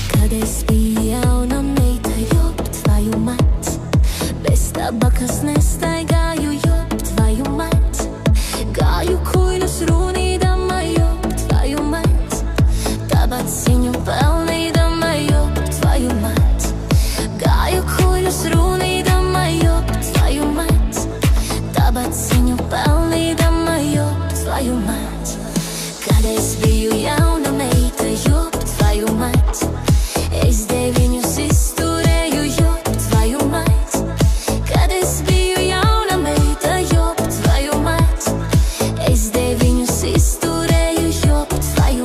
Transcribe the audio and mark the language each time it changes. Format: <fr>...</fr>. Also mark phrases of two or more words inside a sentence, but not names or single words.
<lv>Kad es biju jauna meita,</lv> <ru>ёб твою мать,</ru> <lv>bez tabakas nestaigāju,</lv> <ru>ёб твою мать,</ru> <lv>gāju kuļus runīdama,</lv> <ru>ёб твою мать,</ru> <lv>tabaciņu pelnīdama,</lv> <ru>ёб твою мать,</ru> <lv>gāju kuļus runīdama,</lv> <ru>ёб твою мать,</ru> <lv>tabaciņu pelnīdama,</lv> <ru>ёб твою мать.</ru> <lv>Kad es biju jauna meita,</lv> <ru>ёб твою мать,</ru> <lv>es deviņus izturēju,</lv> <ru>ёб твою мать.</ru> <lv>Kad es biju jauna meita,</lv> <ru>ёб твою мать,</ru> <lv>es deviņus izturēju,</lv> <ru>ёб твою мать.</ru>